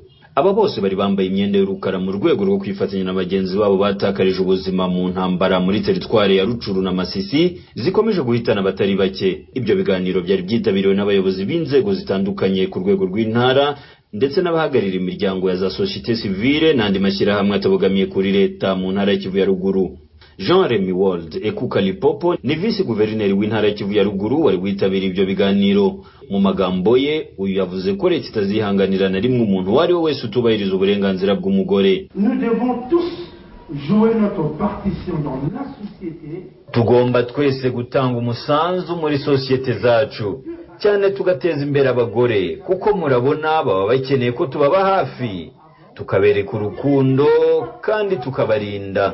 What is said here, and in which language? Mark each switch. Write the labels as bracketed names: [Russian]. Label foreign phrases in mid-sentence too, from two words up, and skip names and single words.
[Kinyarwanda] Aba bose bari bambaye imyenda y'urukara mu rwego rwo kwifatanya na bagenzi babo batakarije ubuzima mu ntambara muri teritwari ya Rucuru na Masisi zikomeje guhitana abatari bake. Ibyo biganiro byari byitabiriwe n'abayobozi b'inzego zitandukanye ku rwego rw'intara ndetse n'abahagarira imiryango ya za [French] société civile [Kinyarwanda] n'andi mashyirahamwe atabogamiye kuri leta mu ntara ya Kivu ya ruguru. Jean Remy World Ekuka Lipopo ni vice guverineri w'intara ya Kivu ya ruguru wari witabiriye ibyo biganiro. Mu magambo ye, uyu yavuze ko leta itazihanganira na rimwe umuntu wari we wese utubahiriza uburenganzira bw'umugore. Tugomba twese gutanga umusanzu muri societe zacu, cyane tugateza imbere abagore kuko murabona baba bakeneye ko tubaba hafi, tukabereka urukundo kandi tukabarinda.